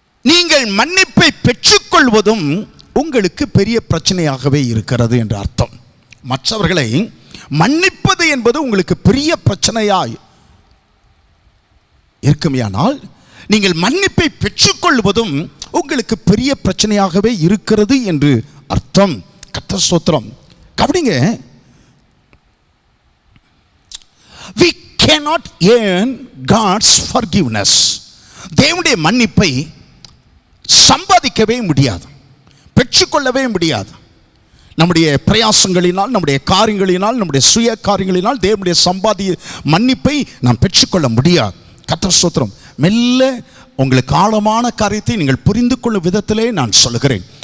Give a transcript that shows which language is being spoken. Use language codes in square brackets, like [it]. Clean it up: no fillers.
[ta] நீங்கள் மன்னிப்பை பெற்றுக்கொள்வதும் உங்களுக்கு பெரிய பிரச்சனையாகவே இருக்கிறது என்று அர்த்தம். மற்றவர்களை மன்னிப்பது என்பது உங்களுக்கு பெரிய பிரச்சனையாய் இருக்குமையானால், நீங்கள் மன்னிப்பை பெற்றுக்கொள்வதும் உங்களுக்கு பெரிய பிரச்சனையாகவே இருக்கிறது என்று அர்த்தம். கர்த்தர் ஸ்தோத்திரம். [en] கவனிங்க, we cannot earn God's forgiveness. [ta] தேவனுடைய மன்னிப்பை சம்பாதிக்கவே முடியாது, பெற்றுக்கொள்ளவே முடியாது. நம்முடைய பிரயாசங்களினால், நம்முடைய காரியங்களினால், நம்முடைய சுய காரியங்களினால் தேவனுடைய மன்னிப்பை நாம் பெற்றுக்கொள்ள முடியாது. கர்த்தர் ஸ்தோத்திரம். மெல்ல உங்களுக்கு ஆழமான காரியத்தை நீங்கள் புரிந்து கொள்ளும் விதத்திலே நான் சொல்கிறேன்.